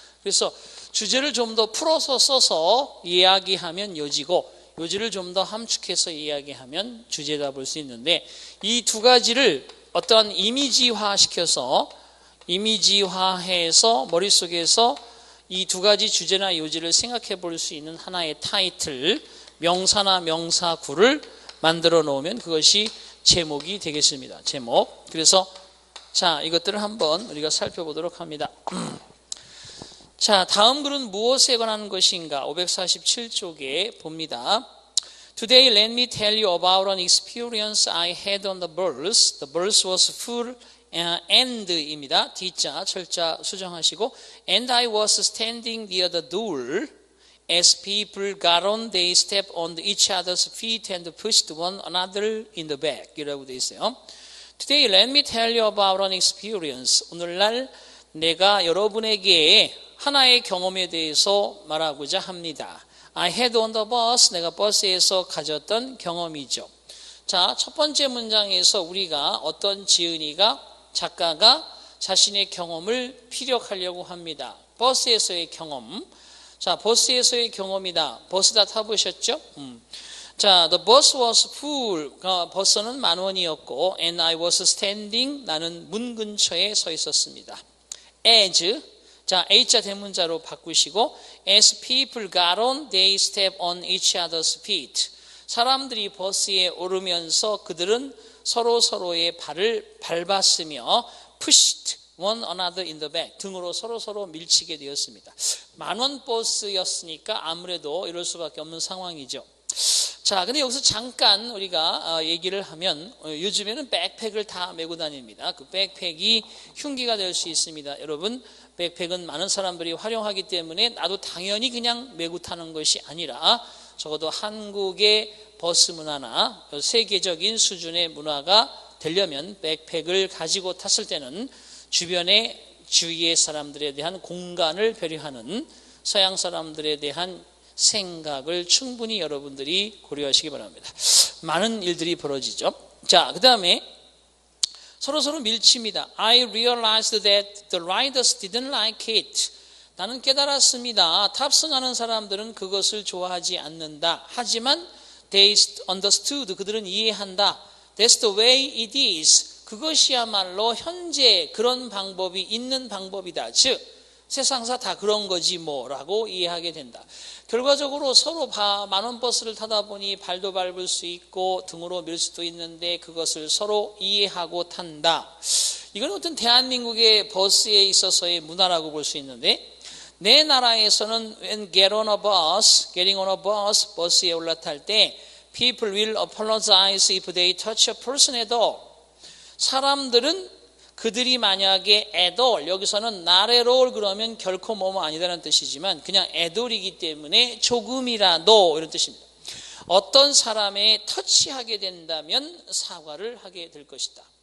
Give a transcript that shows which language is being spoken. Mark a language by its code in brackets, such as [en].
[ko] 그래서 주제를 좀 더 풀어서 써서 이야기하면 요지고 요지를 좀 더 함축해서 이야기하면 주제다 볼 수 있는데 이 2가지를 어떠한 이미지화시켜서 이미지화해서 머릿속에서 이 2가지 주제나 요지를 생각해 볼 수 있는 하나의 타이틀, 명사나 명사구를 만들어 놓으면 그것이 제목이 되겠습니다. 제목. 그래서 자, 이것들을 한번 우리가 살펴보도록 합니다. 자, 다음 글은 무엇에 관한 것인가? 547쪽에 봅니다. [en] Today let me tell you about an experience I had on the bus. The bus was full and [ko] 입니다. D자, 철자 수정하시고 [en] and I was standing near the door. As people got on, they stepped on each other's feet and pushed one another in the back [ko] 이라고 되어 있어요. [en] Today let me tell you about an experience. [ko] 오늘날 내가 여러분에게 하나의 경험에 대해서 말하고자 합니다. [en] I had on the bus, [ko] 내가 버스에서 가졌던 경험이죠. 자, 첫 번째 문장에서 우리가 어떤 작가가 자신의 경험을 피력하려고 합니다. 버스에서의 경험. 자, 버스에서의 경험이다. 버스 다 타보셨죠? 자, [en] the bus was full. [ko] 버스는 10,000원이었고, [en] and I was standing. [ko] 나는 문 근처에 서 있었습니다. [en] As, [ko] 자, H자 대문자로 바꾸시고, [en] as people got on, they stepped on each other's feet. [ko] 사람들이 버스에 오르면서 그들은 서로의 발을 밟았으며, [en] pushed one another in the back. [ko] 등으로 서로 밀치게 되었습니다. 10,000원 버스였으니까 아무래도 이럴 수밖에 없는 상황이죠. 자, 근데 여기서 잠깐 우리가 얘기를 하면 요즘에는 백팩을 다 메고 다닙니다. 그 백팩이 흉기가 될 수 있습니다. 여러분, 백팩은 많은 사람들이 활용하기 때문에 나도 당연히 그냥 메고 타는 것이 아니라 적어도 한국의 버스 문화나 세계적인 수준의 문화가 되려면 백팩을 가지고 탔을 때는 주위의 사람들에 대한 공간을 배려하는 서양 사람들에 대한 생각을 충분히 여러분들이 고려하시기 바랍니다. 많은 일들이 벌어지죠. 자, 그 다음에 서로 밀칩니다. [en] I realized that the riders didn't like it. [ko] 나는 깨달았습니다. 탑승하는 사람들은 그것을 좋아하지 않는다. 하지만 [en] they understood. [ko] 그들은 이해한다. [en] That's the way it is. [ko] 그것이야말로 현재 그런 방법이 있는 방법이다. 즉 세상사 다 그런 거지 뭐라고 이해하게 된다. 결과적으로 서로 10,000원 버스를 타다 보니 발도 밟을 수 있고 등으로 밀 수도 있는데 그것을 서로 이해하고 탄다. 이건 어떤 대한민국의 버스에 있어서의 문화라고 볼 수 있는데 내 나라에서는 [en] when getting on a bus, [ko] 버스에 올라탈 때 [en] people will apologize if they touch a person at all. [ko] 사람들은 그들이 만약에 [en] at all, [ko] 여기서는 [en] not at all [ko] 그러면 결코 뭐뭐 아니다라는 뜻이지만 그냥 at all이기 때문에 조금이라도 이런 뜻입니다. 어떤 사람에 터치하게 된다면 사과를 하게 될 것이다.